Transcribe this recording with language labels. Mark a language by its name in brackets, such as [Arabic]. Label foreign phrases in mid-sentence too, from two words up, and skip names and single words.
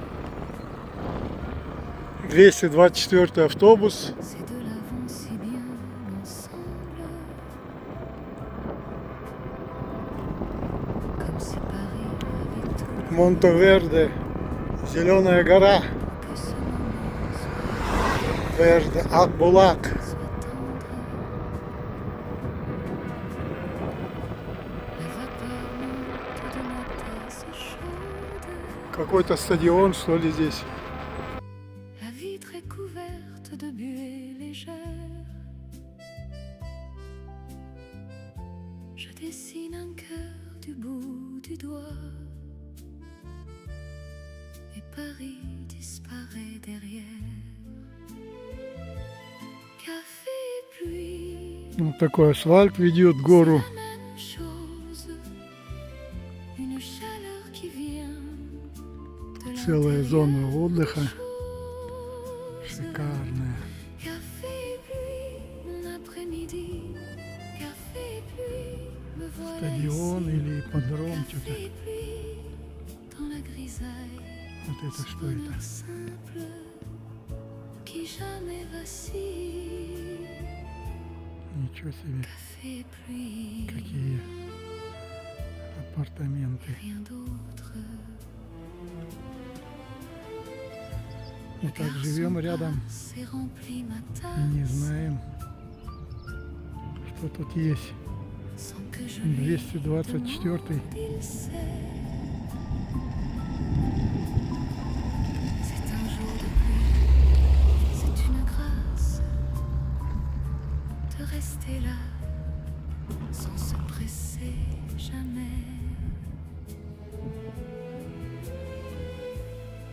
[Russian] 224 автобус. [French] ces deux-là vont si bien ensemble. Comme si Paris avait tout [Russian] Монтеверде. Зеленая гора. [French] que ce moment [Russian] Верде. Акбулак. [French] soit tendre. La vapeur monte de ma tasse chaude. [Russian] Какой-то стадион, что ли, здесь? [French] La vitre est couverte de buée légère. Je dessine un cœur du bout du doigt. Et Paris disparaît derrière. Café et pluie, [Russian] Вот такой асфальт ведет в гору. [French] la même chose. Une chaleur qui vient de [Russian] Целая зона отдыха. [French] chose. [Russian] Шикарная. [French] Café et pluie, mon après-midi. Café et pluie, me voilà [Russian] Стадион [French] ici. [Russian] или ипподром, [French] Café [Russian] что-то. [French] et pluie, dans la grisaille. [Russian] Вот это [French] Ce [Russian] что это? [French] bonheur simple qui jamais vacille. [Russian] Ничего себе. [French] Café et pluie, [Russian] Какие апартаменты. [French] rien d'autre. [Russian] Мы так живем рядом [French] C'est rempli ma [Russian] и не [French] tasse [Russian] знаем, что тут есть. [French] sans que je lui 224. il sait. C'est un jour de pluie, c'est une grâce de rester là sans se presser jamais.